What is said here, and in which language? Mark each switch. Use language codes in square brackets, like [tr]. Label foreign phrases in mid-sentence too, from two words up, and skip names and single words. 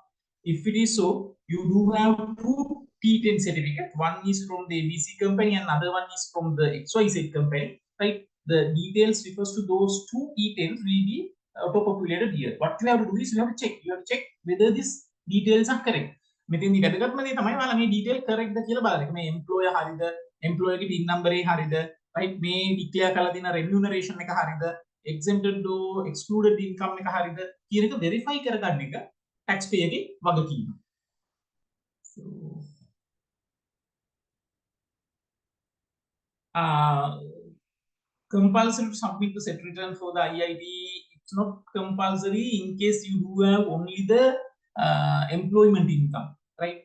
[en] If it is so, you do have 2 T10 certificates. One is from the ABC company and another one is from the XYZ company, right? The details refers to those 2 T10s will be auto-populated here. What you have to do is you have to check whether these details are correct. [si] මෙතෙන්දි වැදගත්ම දේ තමයි ඔයාලා මේ [en] detail correct [si] ද කියලා බලන්න. මේ employer හරිද, employer ගේ [en] PIN number [si] එක හරිද, right? මේ declare කරලා තියෙන remuneration එක හරිද, [en] exempted or excluded income [si] එක හරිද කියන එක verify කරගන්න එක taxpayer ගේ වගකීම. [en] So compulsory to submit the set return for the IIT. It's not compulsory in case you do have only the employment income, right?